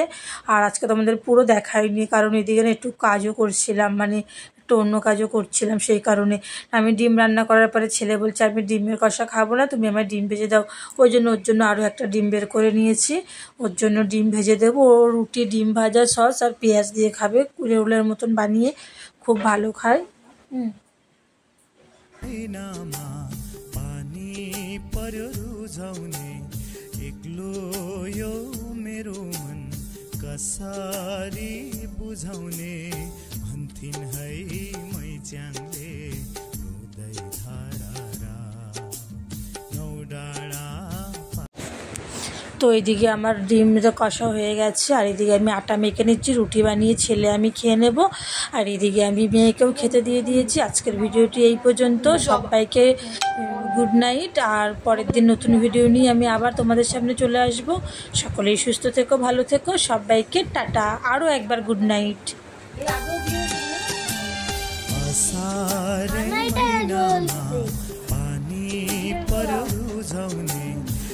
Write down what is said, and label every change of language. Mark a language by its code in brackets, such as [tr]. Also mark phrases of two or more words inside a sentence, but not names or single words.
[bn] আর আজকে তো আমাদের পুরো দেখায়নি, কারণ এদিকে না একটু কাজও করছিলাম, মানে একটু অন্য কাজও করছিলাম, সেই কারণে। আমি ডিম রান্না করার পরে ছেলে বলছে আমি ডিমের কষা খাবো না, তুমি আমার ডিম ভেজে দাও। ওর জন্য আরও একটা ডিম বের করে নিয়েছি, ওর জন্য ডিম ভেজে দেবো। ও রুটি ডিম ভাজা সস আর পেঁয়াজ দিয়ে খাবে, রোলের মতন বানিয়ে, খুব ভালো খায়। [ne] पानी पर्यो रुझाउने एक्लो यो मेरो मन कसरी बुझाउने भन्थिन् है मैच्याङले रुदै धारा नौ डाँडा। [bn] তো এইদিকে আমার ডিমটা কষা হয়ে গেছে, আর এদিকে আমি আটা মেখে নিচ্ছি, রুটি বানিয়ে ছেলে আমি খেয়ে নেব। আর এদিকে আমি মেয়েকেও খেতে দিয়ে দিয়েছি। আজকের ভিডিওটি এই পর্যন্ত, সবাইকে [en] good night. [bn] আর পরের দিন নতুন ভিডিও নিয়ে আমি আবার তোমাদের সামনে চলে আসব। সকলেই সুস্থ থেকো, ভালো থেকো, সবাইকে টাটা, আরও একবার [en] good night. [ne] पानी पर्यो रुझाउने